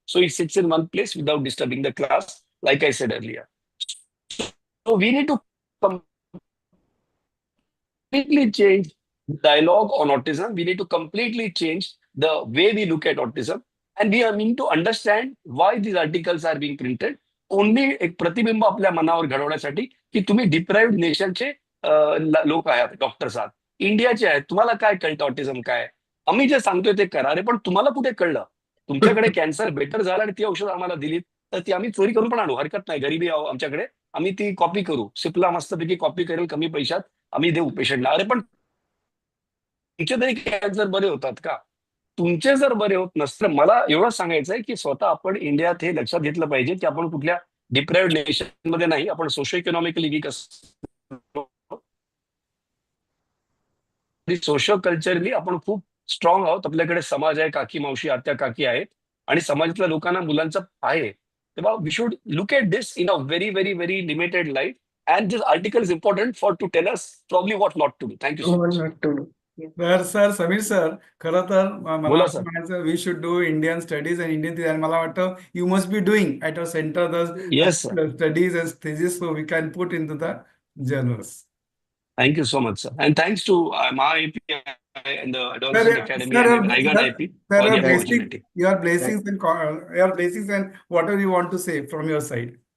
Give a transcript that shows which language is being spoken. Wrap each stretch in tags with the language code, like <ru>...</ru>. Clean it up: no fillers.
<en>So he sits in one place without disturbing the class, like I said earlier. So we need to completely change the dialogue on autism. We need to completely change the way we look at autism. And we need to understand why these articles are being printed.</en> <mr>Only एक प्रतिबिंब आपल्या मनावर घडवण्यासाठी की तुम्ही deprived नेशनचे लोक आहात, doctors आहात, इंडियाचे आहेत, तुम्हाला काय कळतं ऑटिझम काय? आम्ही जे सांगतोय ते करा रे, पण तुम्हाला कुठे कळलं? तुमच्याकडे कॅन्सर बेटर झाला आणि ती औषध आम्हाला दिलीत, तर ती आम्ही चोरी करून पण आणू, हरकत नाही. गरिबी आमच्याकडे, आम्ही ती कॉपी करू. सिपला मस्तपैकी कॉपी करेल कमी पैशात, आम्ही देऊ पेशंटला. अरे पण तुमचे तरी कॅन्सर बरे होतात का? तुमचे जर बरे होत नसतं, मला एवढंच सांगायचं आहे की स्वतः आपण इंडियात हे लक्षात घेतलं पाहिजे की आपण कुठल्या डिप्राइव्ड नेशन मध्ये नाही, आपण सोशो इकॉनॉमिकली वीक असतो. सोशो कल्चरली आपण खूप स्ट्रॉंग आहोत. आपल्याकडे समाज आहे, काकी मावशी आत्या काकी आहेत आणि समाजातल्या लोकांना मुलांचं आहे.</mr> <en>तेव्हा we should look at this in a very very very limited light. And this article is important for to tell us probably what not to do. Thank you so much. What not to do.</en> <mr>Sir Sameer sir, खरं तर मला बोला असं sir. म्हणायचं</mr> <en>we should do Indian studies and Indian</en> <mr>आणि मला वाटतं</mr> <en>You must be doing at a centre the Yes, sir. Studies and thesis so we can put into the journals. Thank you so much, sir. And thanks to my IP and the Adolescent Academy Sir, and Raigad IP for the opportunity. your blessings and your blessings and whatever you want to say from your side.</en>